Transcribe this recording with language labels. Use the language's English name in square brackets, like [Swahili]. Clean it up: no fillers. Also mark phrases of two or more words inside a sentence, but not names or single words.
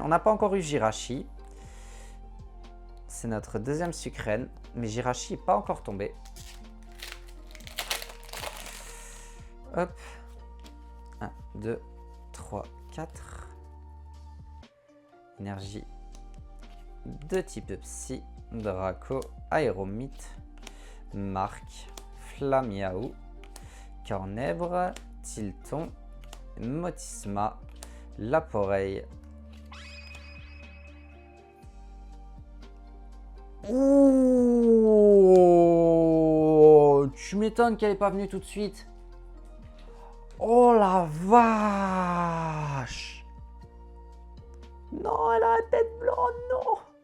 [French] On n'a pas encore eu Jirachi. C'est notre deuxième sucrène. Mais Jirachi n'est pas encore tombé. Hop. 1, 2, 3, 4. Énergie de type Psy. Draco. Aéromite. Marc. Flamiaou. Cornèbre. Tilton. Motisma. Laporeille. Ouh, tu m'étonnes qu'elle n'est pas venue tout de suite. Oh la vache. Non, elle a la tête blanche, non.